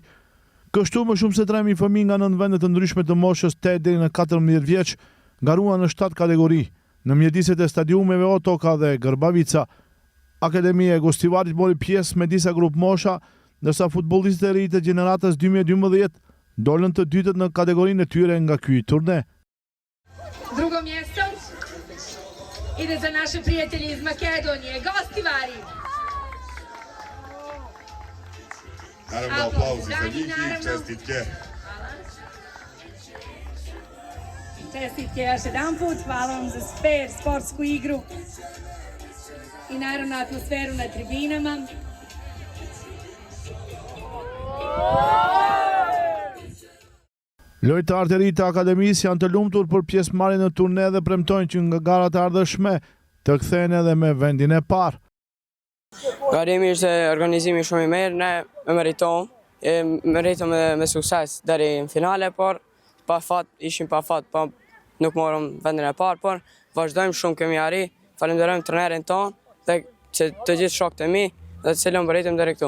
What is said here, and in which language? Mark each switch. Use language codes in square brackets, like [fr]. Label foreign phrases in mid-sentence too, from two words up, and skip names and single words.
[sq] Kështu më shumë se 3.000 fëmijë nga 9 vende të ndryshme të moshës 8 deri në 14 vjeç garuan në 7 kategori, në mjediset e stadiumeve Otoka dhe Gërbavica. Akademia e Gostivarit mori pjesë me disa grup mosha, ndërsa futbollistët e ri të gjeneratës 2012 dolën të dytët në kategorinë e tyre nga ky turne. [bs] Drugo mjesto ide za naše prijatelje iz Makedonije, Gostivari. Naravno, aplauzi za njih i čestitke. Čestitke još jedan put, hvala vam za fair sportsku igru i naravno atmosferu na tribinama. [sq] Lojtarët e ri të akademisë janë të lumtur për pjesëmarrjen në turne dhe premtojnë që nga garat e ardhshme të kthehen edhe me vendin e parë. Garimi ishte organizimi shumë i mirë, ne meritëm me sukses deri në finale, por ishim pa fat, nuk morëm vendin e parë, por vazhdojmë shumë kemi arri, falenderojmë trenerin tonë dhe që të gjithë shokët e mi dhe të cilën bëritëm deri këtu.